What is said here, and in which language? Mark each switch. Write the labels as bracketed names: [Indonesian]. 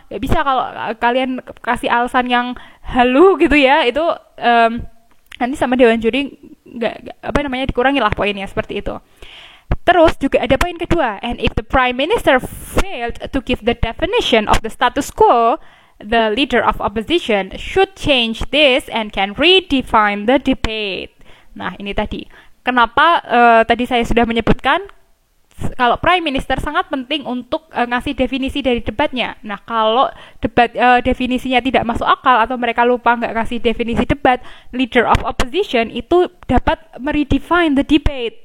[Indonesian] Gak bisa kalau kalian kasih alasan yang halu gitu ya, itu nanti sama dewan juri dikurangi lah poinnya seperti itu. Terus juga ada poin kedua, [English] and if the Prime Minister failed to give the definition of the status quo, the leader of opposition should change this and can redefine the debate. [Indonesian] Nah, ini tadi. Kenapa tadi saya sudah menyebutkan kalau Prime Minister sangat penting untuk ngasih definisi dari debatnya. Nah, kalau debat definisinya tidak masuk akal atau mereka lupa nggak ngasih definisi debat, leader of opposition itu dapat meredefine the debate.